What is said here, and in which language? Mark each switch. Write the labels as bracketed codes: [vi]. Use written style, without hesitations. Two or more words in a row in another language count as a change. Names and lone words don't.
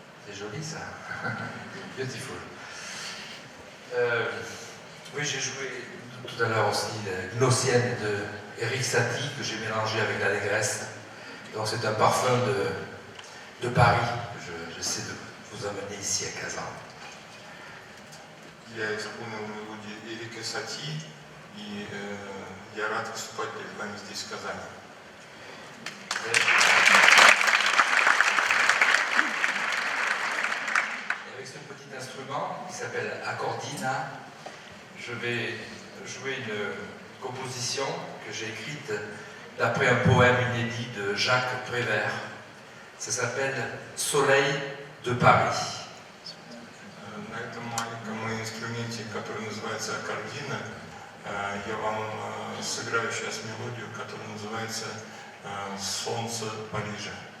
[fr] C'est joli ça. Beautiful. Oui, j'ai joué tout à l'heure aussi Gnossienne de Eric Satie que j'ai mélangé avec l'allégresse. Donc c'est un parfum de Paris que j'essaie de vous amener ici à Kazan. [ru] Я исполнил мелодию Эрика Сати, и я рад выступать перед вами здесь, в Казани. [fr] Avec ce petit instrument qui s'appelle accordina, je vais jouer une composition que j'ai écrite d'après un poème inédit de Jacques Prévert. Ça s'appelle Soleil de Paris. [ru] На этом маленьком инструменте, который называется аккордина, я вам сыграю сейчас мелодию, которая называется «Солнце Парижа».